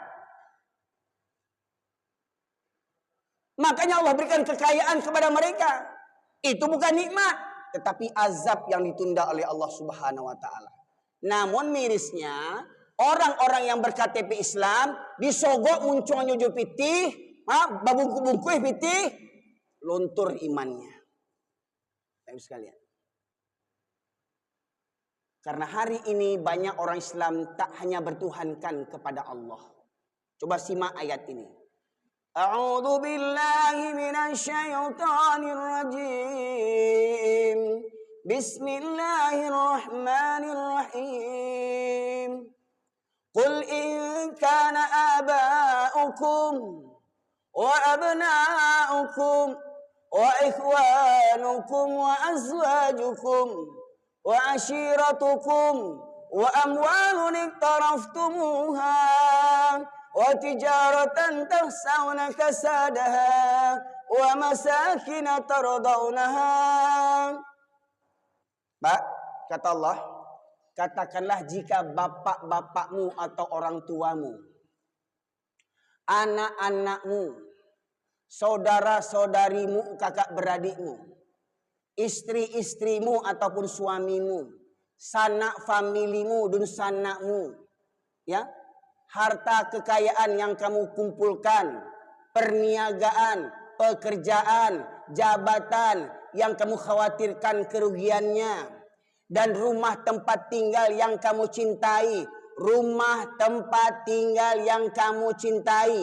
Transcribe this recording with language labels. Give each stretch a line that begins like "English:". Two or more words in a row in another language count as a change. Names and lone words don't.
Indonesian: Makanya Allah berikan kekayaan kepada mereka. Itu bukan nikmat, tetapi azab yang ditunda oleh Allah
Arabic: سبحانه وتعالى.
Indonesian: Namun mirisnya, orang-orang yang berKTP Islam disogok muncul
Minangkabau: nyuju pitih, babungku-bungku pitih,
Indonesian: luntur imannya. Baik sekalian. Karena hari ini banyak orang Islam tak hanya bertuhankan kepada Allah. Coba simak ayat ini.
Arabic: أعوذ بالله من الشيطان الرجيم. بسم الله الرحمن الرحيم. قل إن كان آباؤكم وأبناؤكم وإخوانكم وأزواجكم وعشيرتكم وأموال اقترفتموها وتجارة تخشون كسادها ومساكن ترضونها.
Indonesian: Pak, kata Allah, katakanlah jika bapak-bapakmu atau orang tuamu, anak-anakmu, saudara-saudarimu, kakak beradikmu, istri-istrimu ataupun suamimu, sanak familimu dan sanakmu, ya, harta kekayaan yang kamu kumpulkan, perniagaan, pekerjaan, jabatan yang kamu khawatirkan kerugiannya, dan rumah tempat tinggal yang kamu cintai, rumah tempat tinggal yang kamu cintai.